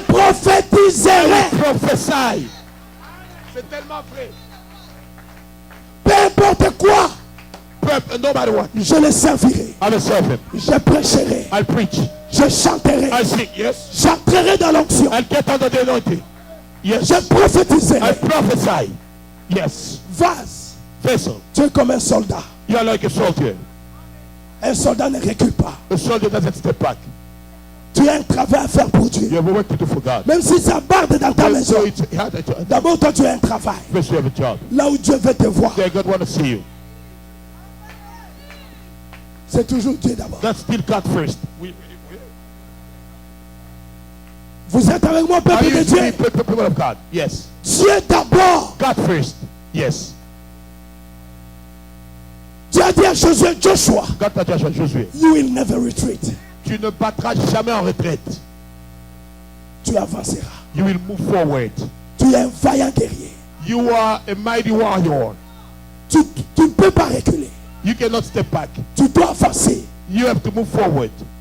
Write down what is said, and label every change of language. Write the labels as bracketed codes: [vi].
[fr] prophétiserai. [en] will prophesy. [fr] C'est tellement vrai. Peu importe quoi, [en] No matter what. [fr] je le servirai. [en] I will serve him. [fr] Je prêcherai. [en] I'll preach. [fr] Je chanterai. [en] I'll sing. Yes. [fr] J'entrerai dans l'onction. [en] I'll get under the anointing. Yes. [fr] Je prophétiserai. [en] I prophesy. Yes. [fr] Vase. [en] Vessel. [fr] Tu es comme un soldat. [en] You are like a soldier. [fr] Un soldat ne recule pas. [en] A soldier doesn't step back. [fr] Tu as un travail à faire pour Dieu. [en] You have a work to do for God. [fr] Même si ça barde dans ta maison. [en] So it's hard to [fr] D'abord, toi, tu as un travail. [en] first you have a job. [fr] Là où Dieu veut te voir. [en] There God want to see you. [fr] C'est toujours Dieu d'abord. [en] That's still God first. [fr] Vous êtes avec moi, [en] Are [fr] peuple de [en] you [fr] Dieu. [en] people of God? Yes. [fr] Dieu d'abord. [en] God first. Yes. [fr] Dieu a dit à Josué, Joshua, God t'a dit à Josué, [en] you will never retreat. [fr] tu ne battras jamais en retraite. Tu avanceras. [en] You will move forward. [fr] Tu es un vaillant guerrier. [en] You are a mighty warrior. [fr] Tu ne peux pas reculer. [en] You cannot step back. [fr] Tu dois avancer. [en] You have to move forward.